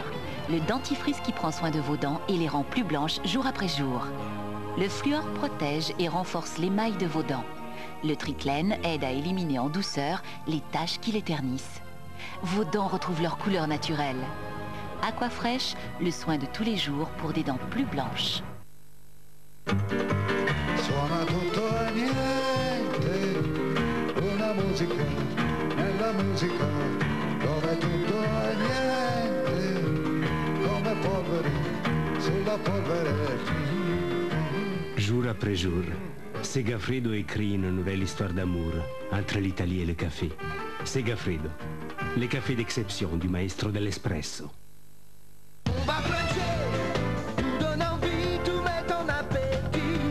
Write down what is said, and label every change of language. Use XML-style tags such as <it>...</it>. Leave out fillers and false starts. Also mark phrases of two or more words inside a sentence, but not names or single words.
<fr>Le dentifrice qui prend soin de vos dents et les rend plus blanches jour après jour. Le fluor protège et renforce l'émail de vos dents. Le triclène aide à éliminer en douceur les taches qui les ternissent. Vos dents retrouvent leur couleur naturelle. Aquafresh, le soin de tous les jours pour des dents plus blanches.</fr> <it>Suona tutto e niente, una musica, nella musica, dove tutto è niente, come polvere, sulla polvere.</it> <fr>Jour après jour, Segafredo écrit une nouvelle histoire d'amour entre l'Italie et le café. Segafredo, le café d'exception du</fr> <it>maestro dell'espresso.</it> <fr>On va fluncher, tout donne envie, tout met en appétit.</fr>